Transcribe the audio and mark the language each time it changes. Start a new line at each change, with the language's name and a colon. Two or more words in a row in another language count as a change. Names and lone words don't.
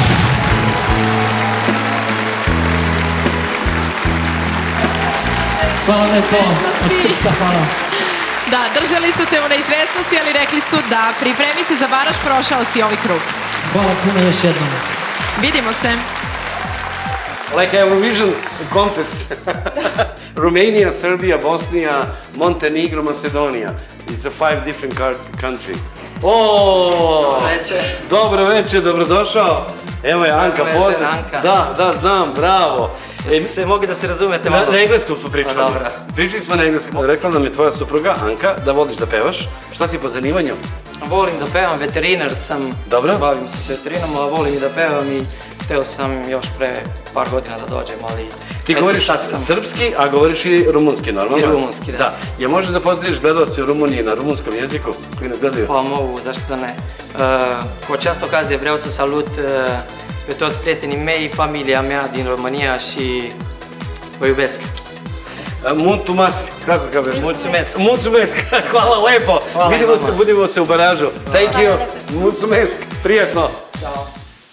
Serbian: Hvala lepo, od srca hvala. Da, držali su te u neizvesnosti, ali rekli su da pripremi se za baraž, prošao si ovaj krug. Hvala puno još jednom. Vidimo se.
English: Like Eurovision contest. Romania, Serbia, Bosnia, Montenegro, Macedonia. It's a 5 different country.
Serbian: Dobro večer, dobrodošao. Evo je Anka pozdrav. Da, znam, bravo. Jeste se mogli da se razumete malo? Na engleskom smo pričali. Dobro. Pričali smo na engleskom. Rekla nam je tvoja supruga, Anka, da voliš da pevaš. Šta si po zanimanju? Volim da pevam, veterinar sam. Dobro. Bavim se s veterinom, ali volim i da pevam i hteo sam još pre par godina da dođem, ali... Ti govoriš srpski, a govoriš i rumunski, normalno? I rumunski, da. Je možeš da podeliš gledalci u Rumuniji na rumunskom jeziku koji nas gledaju? Pa mogu, zašto da ne.
Romanian: Cum această ocazie vreau să salut pe toți prietenii mei, familia mea din România și vă iubesc. Mulțumesc,
Serbian: kako kažeš?
Romanian: Mulțumesc. Mulțumesc,
Serbian: hvala lepo. Vidimo se u baražu.
English: Thank you.
Romanian: Mulțumesc,
Serbian: prijatno. Ćao.